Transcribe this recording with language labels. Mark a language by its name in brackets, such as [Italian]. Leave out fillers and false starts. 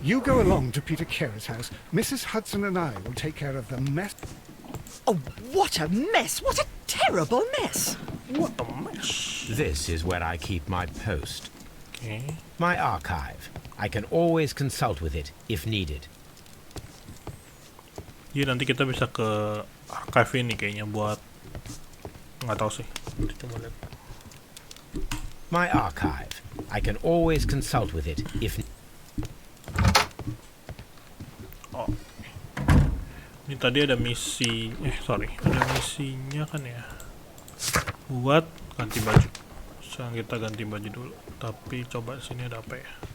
[English] You go along to Peter Carey's house. Mrs. Hudson and I will take care of the mess. Oh, what a mess! What a terrible mess! What a mess. This is where I keep my post. Oke. My archive. I can always consult with it if needed. [Indonesian] Jadi nanti kita bisa ke archive ini kayaknya buat, nggak tahu sih. Nanti coba lihat. [English] My archive. I can always consult with it if... Oh. [Indonesian] Ini tadi ada misi, ada misinya kan ya. Buat ganti baju. Sekarang kita ganti baju dulu. Tapi coba sini ada apa ya?